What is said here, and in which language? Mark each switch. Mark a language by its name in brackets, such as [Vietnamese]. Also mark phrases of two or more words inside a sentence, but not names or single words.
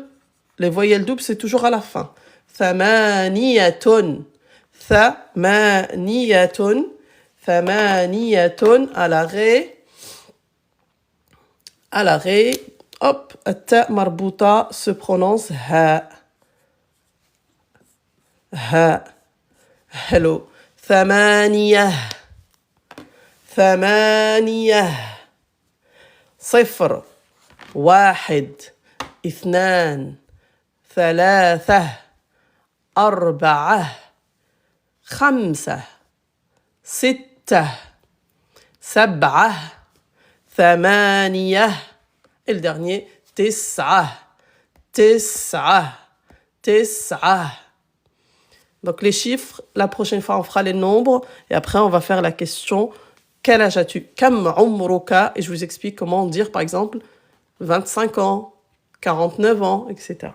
[French] Les voyelles doubles, c'est toujours à la fin. [Arabic] ثمانية. ثمانية. [French] Thamaniyatun. À l'arrêt. À l'arrêt. Hop. Ta marbuta se prononce ha. Ha. Hello. [Arabic] Thamaniyah. ثمانية صفر واحد اثنان ثلاثة أربعة خمسة ستة سبعة ثمانية. [French] Et le dernier, [Arabic] تسعة تسعة تسعة. [French] Donc les chiffres, la prochaine fois on fera les nombres et après on va faire la question quel âge as-tu? [Arabic] كم عمرك, [French] et je vous explique comment dire par exemple 25 ans, 49 ans, etc.